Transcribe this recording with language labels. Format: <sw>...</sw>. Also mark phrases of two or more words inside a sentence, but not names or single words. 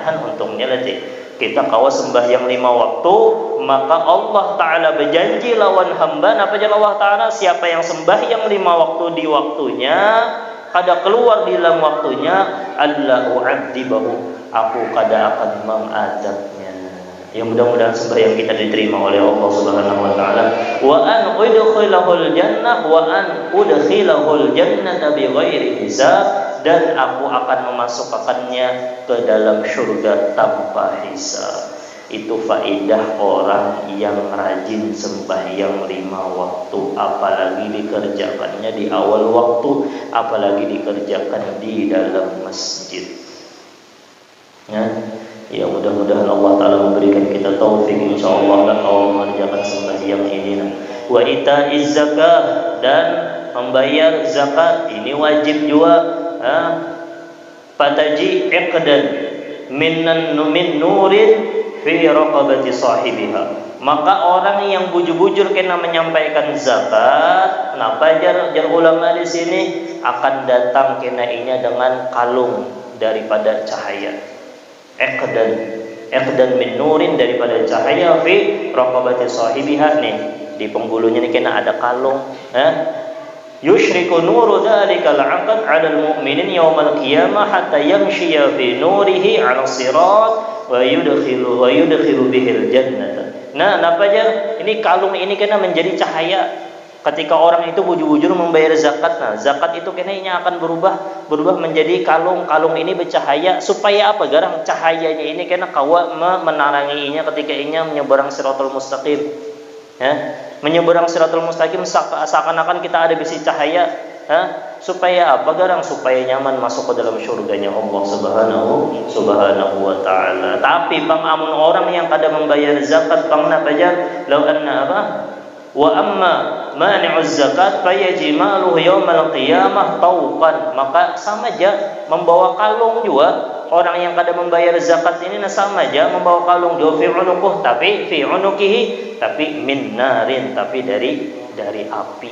<bjn>Untungnya kita kawa sembahyang 5 waktu, maka Allah Ta'ala berjanji lawan hamba. Apa janji Allah Ta'ala? Siapa yang sembahyang 5 waktu di waktunya, kada keluar di dalam waktunya,</bjn> <ar>ألا أعذبه,</ar> <bjn>aku kada akan mengadabnya. Ya, mudah-mudahan sembahyang kita diterima oleh Allah</bjn> <ar>سبحانه وتعالى. وأن أدخله الجنة بغير حساب,</ar> <bjn>dan aku akan memasukkannya ke dalam surga tanpa hisab. Itu faedah orang yang rajin sembahyang 5 waktu, apalagi dikerjakannya di awal waktu, apalagi dikerjakan di dalam masjid. Ya, mudah-mudahan Allah Ta'ala memberikan kita taufik insyaallah kalau mengerjakan sembahyang ini.</bjn> <ar>وإيتاء الزكاة,</ar> <bjn>dan membayar zakat ini wajib juga.</bjn> <ar>فتجيء عقدا من نور في رقبة صاحبها,</ar> <bjn>maka orang yang bujur-bujur kena menyampaikan zakat, jar ulama di sini akan datang kena inya dengan kalung daripada cahaya.</bjn> <ar>عقدا من نور,</ar> <bjn>daripada cahaya,</bjn> <ar>في رقبة صاحبها,</ar> <bjn>di penggulunya nih kena ada kalung.</bjn> <ar>يشرق نور ذلك العقد على المؤمنين يوم القيامة حتى يمشي في نوره على الصراط ويدخل به الجنة.</ar> <bjn>Ini kalung ini kena menjadi cahaya. Ketika orang itu bujur-bujur membayar zakat, zakat itu kayaknya akan berubah menjadi kalung. Kalung ini bercahaya supaya apa? Garang cahayanya ini kena kawa menaranginya ketika inya menyeberang siratal mustaqim. Menyeberang siratal mustaqim seakan-akan kita ada bisi cahaya. Supaya apa? Garang supaya nyaman masuk ke dalam syurganya Allah</bjn> <ar>سبحانه وتعالى.</ar> <bjn>Tapi amun orang yang kada membayar zakat, napa jar?</bjn> <ar>لو أن apa? وأما مانع الزكاة فيجعله يوم القيامة طوقا.</ar> <bjn>Maka sama aja membawa kalung juga. Orang yang kada membayar zakat ini sama aja membawa kalung juga</bjn> <ar>في عنقه</ar> <bjn>tapi</bjn> <ar>من نار,</ar> <bjn>tapi dari api.</bjn>